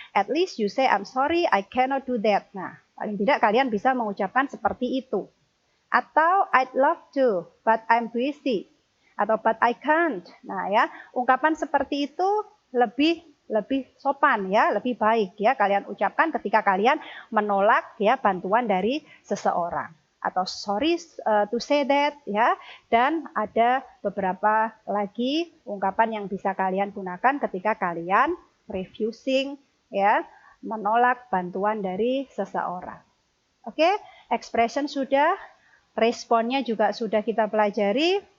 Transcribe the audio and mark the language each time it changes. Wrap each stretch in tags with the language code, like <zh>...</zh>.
<en>At least you say I'm sorry, I cannot do that.</en> <id>Nah, paling tidak kalian bisa mengucapkan seperti itu.</id> <en>Atau I'd love to, but I'm busy. Atau but I can't.</en> <id>Nah ya, ungkapan seperti itu lebih sopan ya, lebih baik ya kalian ucapkan ketika kalian menolak ya bantuan dari seseorang.</id> <en>Atau sorry to say that ya.</en> <id>Dan ada beberapa lagi ungkapan yang bisa kalian gunakan ketika kalian refusing ya, menolak bantuan dari seseorang. Oke, expression sudah, responnya juga sudah kita pelajari.</id>